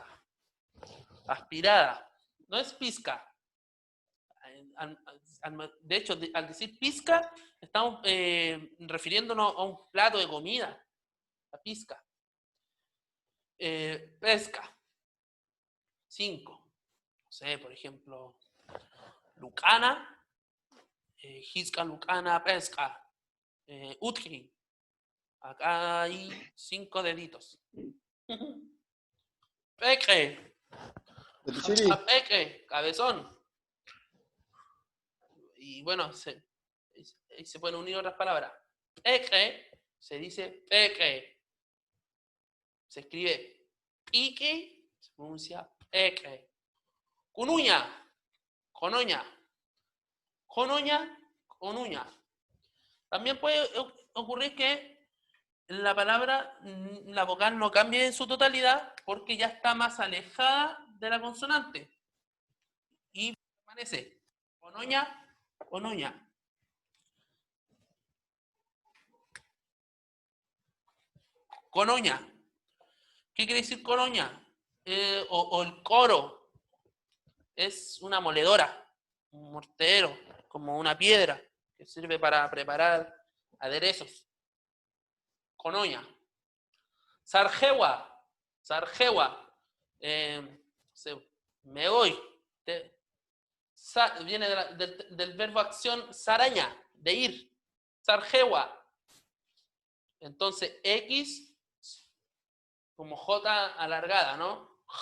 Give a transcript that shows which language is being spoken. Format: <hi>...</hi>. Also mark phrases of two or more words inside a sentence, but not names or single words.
<es>Aspirada, no es pizca. De hecho, al decir pizca, estamos refiriéndonos a un plato de comida, la pizca. Pesca, 5. No sé, por ejemplo,</es> <ay>lucana, jisca, lucana, pesca.</ay> <es>Utri, acá hay 5 deditos.</es> <ay>Peque, peque,</ay> <es>cabezón. Y bueno, se pueden unir otras palabras. Peque se dice peque. Se escribe pique, se pronuncia peque.</es> <ay>Cunuña, Conoña. Conoña, conuña.</ay> <es>También puede ocurrir que la palabra, la vocal no cambie en su totalidad porque ya está más alejada de la consonante. Y permanece</es> <ay>conoña, conoña.</ay> <es>Conoña. ¿Qué quiere decir conoña? O el coro. Es una moledora, un mortero, como una piedra que sirve para preparar aderezos.</es> <ay>Conoña. Sarjewa.</ay> <es>Sarjewa. Me voy. Viene del verbo acción saraña, de ir. Sarjewa. Entonces, X como J alargada, ¿no?</es>